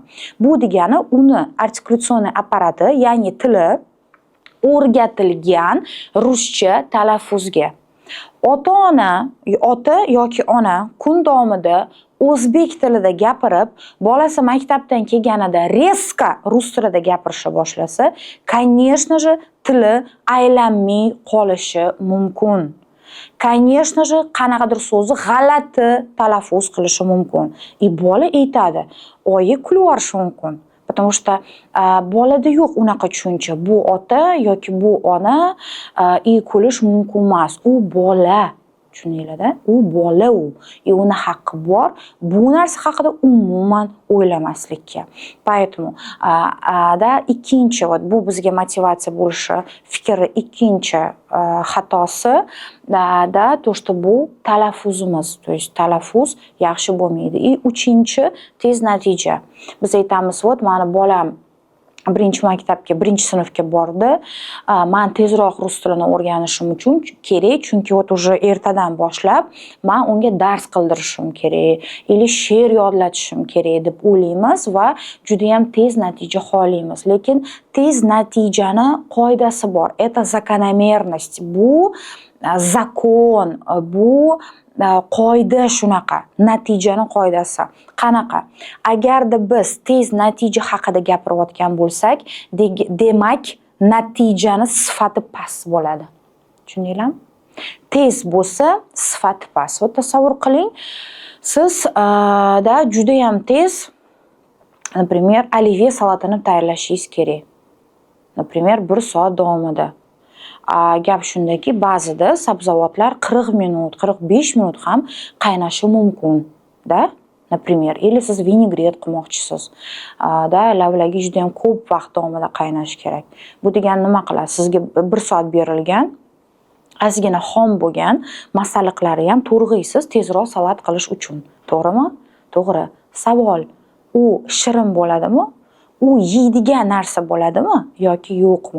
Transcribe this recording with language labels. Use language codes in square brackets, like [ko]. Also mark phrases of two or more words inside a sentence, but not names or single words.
[uz] Bu degani uni artikulyatsion apparati, ya'ni tili o'rgatilgan ruscha talaffuzga. Ota yoki ona kun davomida o'zbek tilida gapirib, bolasi maktabdan kelganida rezko rus tilida gapirishni boshlasa, [ru] конечно же, [uz] tili aylanmay qolishi mumkin. [ru] Конечно же, [uz] qanaqadir so'zni g'alati talaffuz qilishi mumkin. Bola aytadi, oyi kulib yuborishi mumkin. [ru] Потому что [uz] bolada yo'q unaqa tushuncha. Bu ota yoki bu ona kulish mumkin emas. U bola. Tushuninglar-da? U bola u. Uni haqqi bor. Bu narsa haqida umuman o'ylamaslikka. Поэтому ikkinchi bu bizga motivatsiya bo'lishi fikri ikkinchi xatosi [ru] то что [uz] bu talaffuzimiz, [ru] то есть [uz] talaffuz yaxshi bo'lmaydi. Uchinchi tez natija. Biz aytamiz, mani bolam birinchi maktabga, birinchi sinfga bordi. Men tezroq rus tilini o'rganishim uchun kerak, chunki уже ertadan boshlab men unga dars qildirishim kerak, или she'r yodlatishim kerak deb o'ylaymiz va juda ham tez natija xohlaymiz. Lekin tez natijani qoidasi bor. [ru] Это закономерность. [uz] Bu zakon, bu qoida shunaqa, natijani qoidasi. Qanaqa? Agarda biz tez natija haqida gapirayotgan bo'lsak, demak, natijani sifati past bo'ladi. Tushundinglarmi? Tez bo'lsa, sifati past. Tasavvur qiling, siz juda ham tez, например, oliviya salatini tayyorlashingiz kerak. Например, 1 soat davomida. Gap shundaki, ba'zida sabzavotlar 40 minut, 45 minut ham qaynashi mumkin, da? [ru] Например, или [uz] siz vinegret qilmoqchisiz. Lavlagi juda ham ko'p vaqt davomida qaynashi kerak. Bu degani nima qiladi? Sizga 1 soat berilgan, ozgina xom bo'lgan masalliqlarni ham to'g'raysiz tezroq salat qilish uchun. To'g'rimi? To'g'ri. Savol: u shirin bo'ladimi? U yeydigan narsa bo'ladimi yoki yo'qmi?